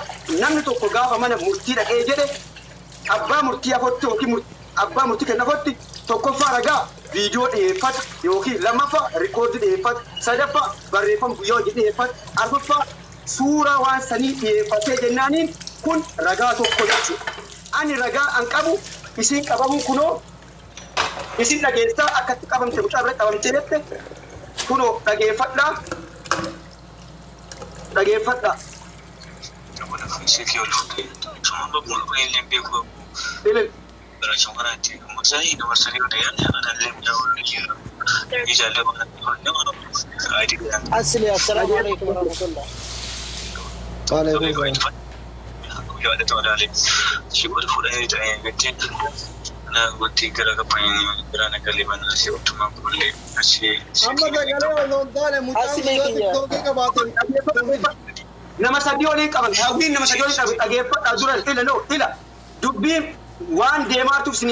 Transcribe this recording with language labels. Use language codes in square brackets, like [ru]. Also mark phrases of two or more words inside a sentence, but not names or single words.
[om] Namni tokko gaafa mana murtii dhaqee jedhe abbaa murtii afotti yookiin abbaa murtii kennafotti tokkoffaa ragaa viidiyoo dhiyeeffata yookiin lammaffaa rikoordii dhiyeeffata sadaffaa barreeffama guyyaa hojii dhiyeeffata arfaffaa suuraa waan sanii dhiyeeffatee jennaaniin kun ragaa tokko jechuudha. Ani ragaa an qabu isin qabamu kunoo isin dhageessaa akkatti qabamte mucaa bira qabamtee jette kunoo dhageeffadhaa. Dhageeffadhaa. [ar] أسلي السلام عليكم ورحمة الله. وعليكم [om] nama sadii waliin qaban hawwiin nama sadii waliin dhageeffadhaa dura ila dubbiin waan deemaatuuf sinii